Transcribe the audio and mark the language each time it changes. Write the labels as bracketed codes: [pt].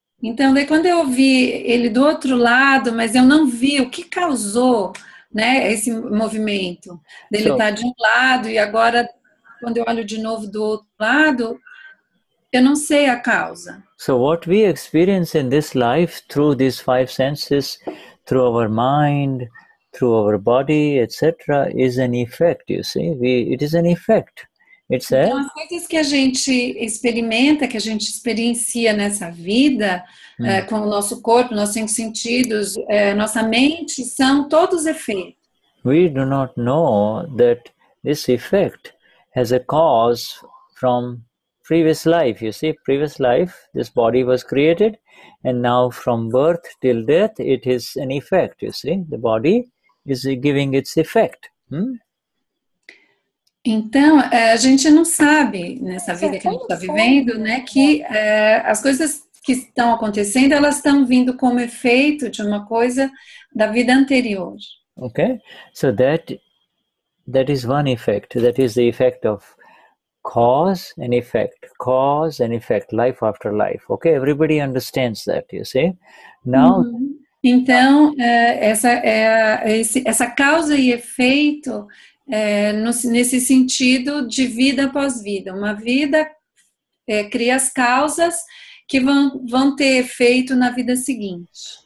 [pt] Então, daí quando eu vi ele do outro lado, mas eu não vi o que causou, né, esse movimento. Ele está de um lado e agora, quando eu olho de novo do outro lado, eu não sei a causa. [en] So what we experience in this life through these 5 senses, through our mind, through our body, etc., is an effect, you see? It is an effect. [pt] Então, as coisas que a gente experimenta, que a gente experiencia nessa vida, com o nosso corpo, nossos 5 sentidos, nossa mente, são todos efeitos. [en] We do not know that this effect has a cause from previous life. You see, previous life, this body was created, and now from birth till death, it is an effect, you see. The body is giving its effect. [pt] Então, a gente não sabe, nessa vida que a gente está vivendo, né, que as coisas que estão acontecendo, elas estão vindo como efeito de uma coisa da vida anterior. [en] Okay, so that is one effect. That is the effect of cause and effect, life after life. Okay, everybody understands that, you see. Now, [pt] então, essa causa e efeito nesse sentido de vida após vida. Uma vida cria as causas que vão ter efeito na vida seguinte.